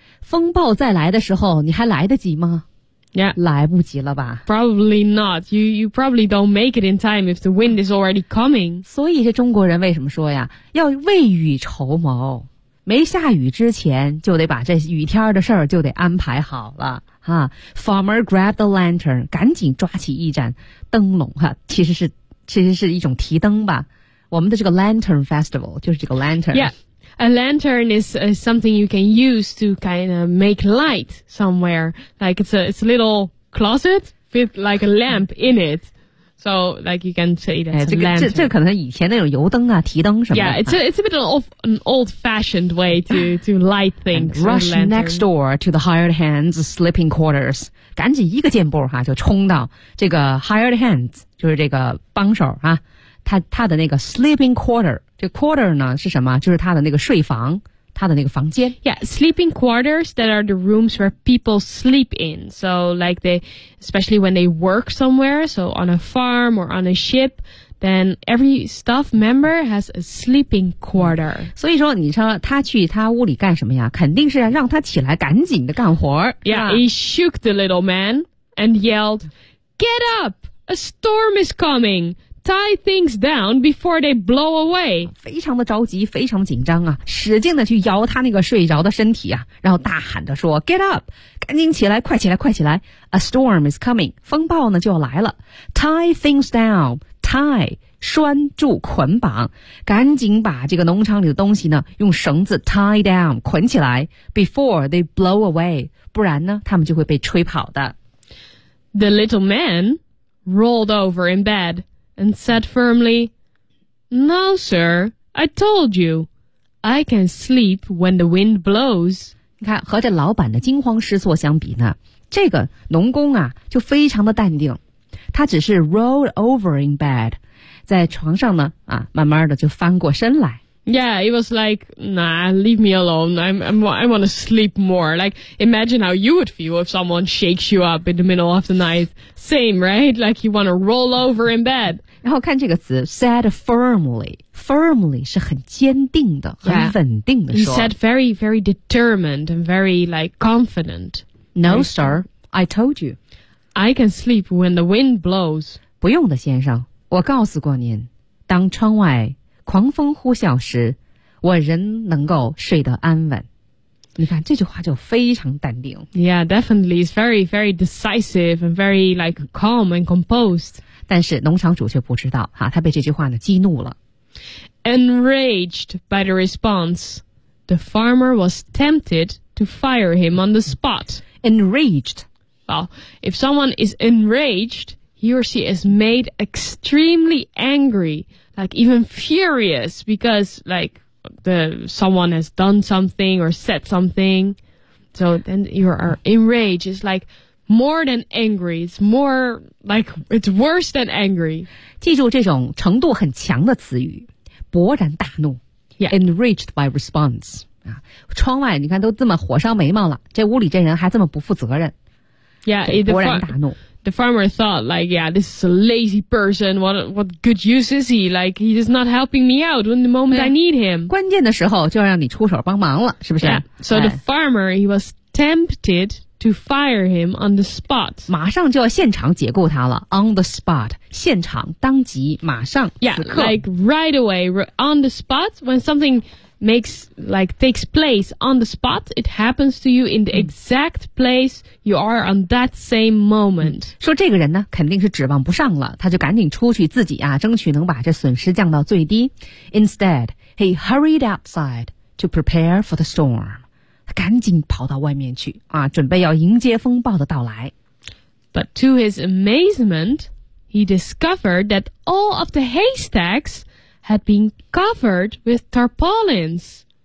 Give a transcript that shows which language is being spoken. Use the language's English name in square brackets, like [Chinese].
[Chinese] 风暴再来的时候你还来得及吗 [English] Yeah. [Chinese] 来不及了吧 [English] Probably not. You probably don't make it in time if the wind is already coming. [Chinese] 所以这中国人为什么说呀要未雨绸缪。没下雨之前就得把这雨天的事儿就得安排好了。哈 [English] Farmer grabbed the lantern, [Chinese] 赶紧抓起一盏灯笼哈其实是一种提灯吧。我们的这个 lantern festival 就是这个 lantern。 [English] Yeah, a lantern is something you can use to kind of make light somewhere. Like it's a little closet with like a lamp in it. So like you can say that's a lantern. [Chinese] 这可能以前那种油灯啊提灯什么的。 [English] Yeah, it's a bit of an old-fashioned way to light things. And rush next door to the hired hand's sleeping quarters. [Chinese] 赶紧一个箭步哈、啊，就冲到这个 hired hands， 就是这个帮手啊，他的那个 sleeping quarter， 这 quarter 呢是什么？就是他的那个睡房，他的那个房间。 [English] Yeah, sleeping quarters that are the rooms where people sleep in. So like they, especially when they work somewhere, so on a farm or on a ship, then every staff member has a sleeping quarter. [Chinese] 所以说，你说他去他屋里干什么呀？肯定是要让他起来赶紧的干活。 [English] Yeah, he shook the little man and yelled, "Get up! A storm is coming! Tie things down before they blow away. [Chinese] 非常的着急，非常紧张啊，使劲的去摇他那个睡着的身体啊，然后大喊着说 ， [English] Get up， [Chinese] 赶紧起来，快起来，快起来 ！ [English] A storm is coming， [Chinese] 风暴呢就要来了。 [English] Tie things down, tie [Chinese] 拴住捆绑，赶紧把这个农场里的东西呢用绳子 [English] tie down [Chinese] 捆起来 ， [English] before they blow away， [Chinese] 不然呢他们就会被吹跑的。 [English] The little man rolled over in bed and said firmly, No, sir, I told you, I can sleep when the wind blows. [Chinese] 你看，和这老板的惊慌失措相比呢，这个农工啊，就非常的淡定。他只是 [English] rolled over in bed, [Chinese] 在床上呢，啊，慢慢的就翻过身来。 [English] Yeah, it was like, nah, leave me alone. I want to sleep more. Like, imagine how you would feel if someone shakes you up in the middle of the night. Same, right? Like, you want to roll over in bed. [Chinese] 然后看这个词 [English] said firmly. [Chinese] Firmly 是很坚定的、 [English] yeah. [Chinese] 很稳定的说。 [English] He said very, very determined and very, like, confident. No, sir, I told you. I can sleep when the wind blows. [Chinese] 不用的，先生。我告诉过您，当窗外狂风呼啸时，我仍能够睡得安稳。你看这句话就非常淡定。 [English] Yeah, definitely. It's very, very decisive and very, like, calm and composed. [Chinese] 但是农场主却不知道，他被这句话呢激怒了。 [English] Enraged by the response, the farmer was tempted to fire him on the spot. Enraged. Well, if someone is enraged, he or she is made extremely angry. Like, even furious because, like, someone has done something or said something. So then you are enraged. It's like more than angry. It's more like, it's worse than angry. [Chinese] 记住这种程度很强的词语。勃然大怒。 [English] Yeah. Enraged by response.、 [Chinese] 啊、窗外你看都这么火烧眉毛了。这屋里这人还这么不负责任。 [English] Yeah, [Chinese] 勃然大怒。 [English] The farmer thought, like, yeah, this is a lazy person. What good use is he? Like, he is not helping me out in the moment I need him. [Chinese] 关键的时候就要让你出手帮忙了，是不是？ [English] Yeah. So the farmer, he was tempted to fire him on the spot. [Chinese] 马上就要现场解雇他了 [English] On the spot, [Chinese] 现场当即马上 [English] Yeah, like right away, on the spot, when something makes, like, takes place on the spot, it happens to you in the exact place you are on that same moment.、 [Chinese] 嗯、说这个人呢肯定是指望不上了，他就赶紧出去自己啊争取能把这损失降到最低。 [English] Instead, he hurried outside to prepare for the storm. [Chinese] 他赶紧跑到外面去啊，准备要迎接风暴的到来。 [English] But to his amazement, he discovered that all of the haystacks had been covered with tarpaulins.